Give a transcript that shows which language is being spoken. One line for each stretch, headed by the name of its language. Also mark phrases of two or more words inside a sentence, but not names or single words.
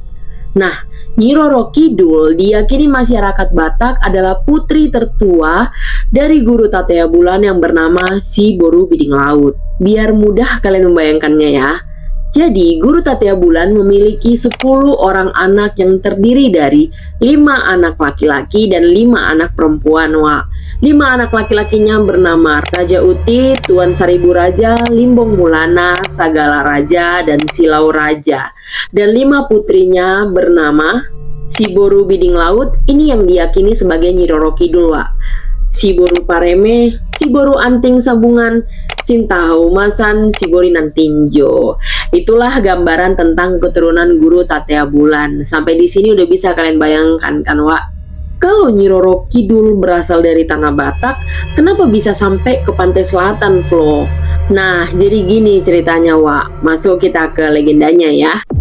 Indonesian: Nah, Nyi Roro Kidul diyakini masyarakat Batak adalah putri tertua dari Guru Tatea Bulan yang bernama Si Boru Biding Laut. Biar mudah kalian membayangkannya ya. Jadi Guru Tatea Bulan memiliki 10 orang anak yang terdiri dari 5 anak laki-laki dan 5 anak perempuan, Wak. 5 anak laki-lakinya bernama Raja Uti, Tuan Saribu Raja, Limbong Mulana, Sagala Raja, dan Silau Raja. Dan 5 putrinya bernama Si Boru Biding Laut, ini yang diyakini sebagai Nyi Roro Kidul, Wak. Si Boru Pareme, Si Boru Anting Sabungan, Sintahu Masan, Si Borinan Tinjo. Itulah gambaran tentang keturunan Guru Tatea Bulan. Sampai di sini udah bisa kalian bayangkan kan, Wak? Kalau Nyi Roro Kidul berasal dari tanah Batak, kenapa bisa sampai ke pantai selatan, Flo? Nah, jadi gini ceritanya, Wak. Masuk kita ke legendanya ya.